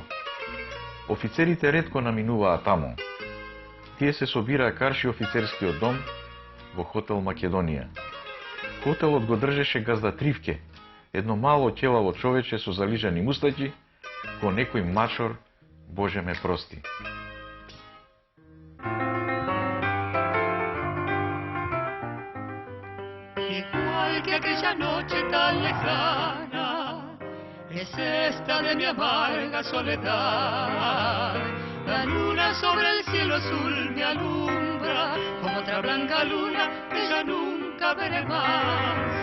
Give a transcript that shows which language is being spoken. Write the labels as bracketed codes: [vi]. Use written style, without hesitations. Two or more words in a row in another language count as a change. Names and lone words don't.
[mk] Офицерите ретко наминуваа таму. Тие се собираа карши офицерскиот дом во хотел Македонија. Хотелот го држеше газда Тривке, едно мало ќелаво човече со залижани мустаќи, ко некој мачор, Боже ме прости. [es] Igual que aquella noche tan lejana, es esta de mi amarga soledad. La luna sobre el cielo azul me alumbra, como otra blanca luna que ya nunca veré más.